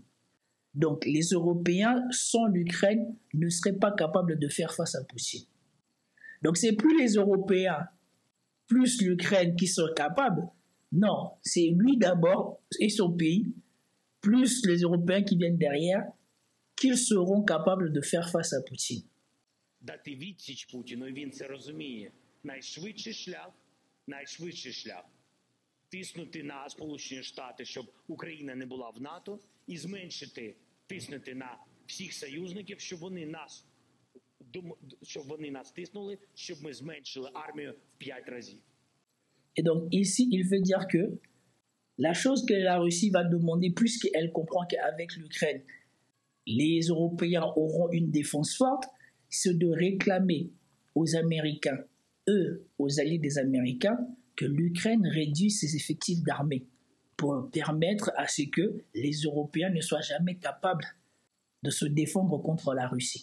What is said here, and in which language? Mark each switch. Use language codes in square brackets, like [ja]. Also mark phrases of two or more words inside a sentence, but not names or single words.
[fr] Donc les Européens, sans l'Ukraine, ne seraient pas capables de faire face à Poutine. Donc c'est plus les Européens, plus l'Ukraine qui sont capables. Non, c'est lui d'abord et son pays, plus les Européens qui viennent derrière, qu'ils seront capables de faire face à Poutine. [uk] Дати відсіч Путіну, він це розуміє. Найшвидший шлях – тиснути на Сполучені Штати, щоб Україна не була в НАТО, і зменшити, тиснути на всіх союзників, щоб вони нас тиснули, щоб ми зменшили армію в 5 разів. [fr] Et donc ici, il veut dire que la chose que la Russie va demander, puisqu'elle comprend qu'avec l'Ukraine, les Européens auront une défense forte, c'est de réclamer aux Américains, eux, aux alliés des Américains, que l'Ukraine réduise ses effectifs d'armée pour permettre à ce que les Européens ne soient jamais capables de se défendre contre la Russie.